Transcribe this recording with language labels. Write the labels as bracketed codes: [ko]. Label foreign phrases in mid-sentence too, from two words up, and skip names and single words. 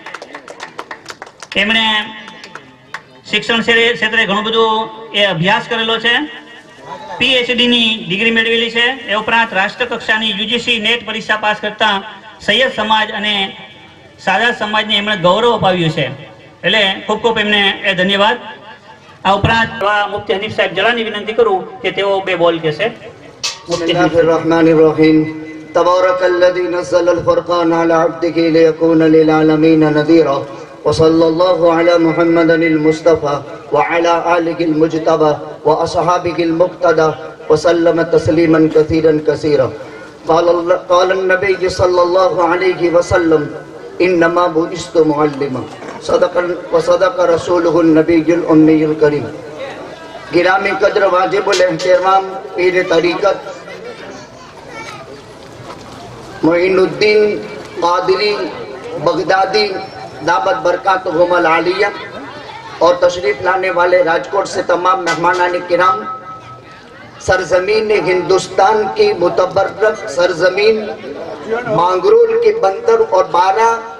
[gu] એમણે શિક્ષણ ક્ષેત્રે ઘણું બધું એ અભ્યાસ કરેલો છે, પીએચડીની ડિગ્રી મેળવેલી છે। એ ઉપરાંત રાષ્ટ્રકક્ષાની યુજીસી નેટ પરીક્ષા પાસ કરતા સૈયદ સમાજ અને સાદા સમાજને એમણે ગૌરવ અપાવ્યું છે, એટલે ખૂબ ખૂબ એમને એ ધન્યવાદ। આ ઉપરાંત મુફતી હનીફ સાહેબ જલાની વિનંતી કરું કે તેઓ બે બોલ કહેશે। [ar] بسم الله الرحمن الرحيم تبارك الذي نزل الفرقان على عبده ليكون للعالمين نذيرا وصلى الله على محمد المصطفى وعلى آله المجتبى وأصحابه المقتدى وسلم تسليما كثيرا كثيرا. قال النبي صلى الله عليه وسلم إنما بعثت معلما صدق رسوله النبي الأمي الكريم. [ur] گرامی قدر واجب الاحترام پیر طریقت معین الدین قادری بغدادی [ar] دامت بركاتهم العالية [ur] اور تشریف لانے والے راجکوٹ سے تمام مہمانان کرام، سرزمین ہندوستان کی متبرک سرزمین مانگرول کے بندر اور 12